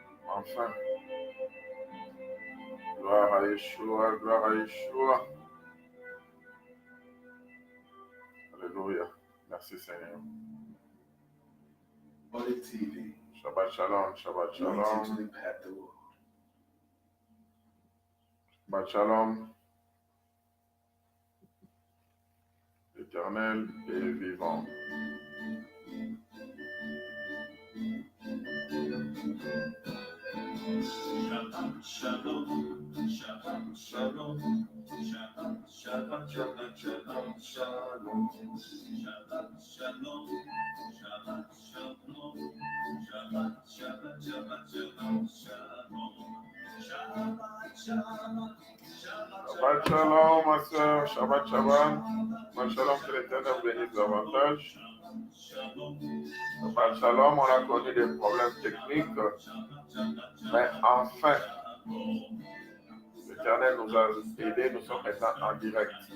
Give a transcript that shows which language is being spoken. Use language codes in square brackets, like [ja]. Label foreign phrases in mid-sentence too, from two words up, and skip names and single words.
[fr] Enfin. Gloire à Yeshua, gloire à Yeshua. Alléluia. Merci Seigneur. Holy TV. [he] שבת שלום שבת שלום. [en] Anointed to impact the world. [he] שבת שלום. [fr] Éternel et vivant. [he] שבת שלום שבת שלום שבת שבת שבת שבת שלום שבת שלום שבת שלום שבת שבת שבת שבת שלום שבת שבת שבת שלום, [fr] ma soeur. [he] שבת שבת. שבת שלום, [fr] que l'Éternel bénisse davantage. [he] שבת שלום, [fr] on a connu des problèmes techniques, mais enfin, l'Éternel nous a aidés, nous sommes maintenant en direct.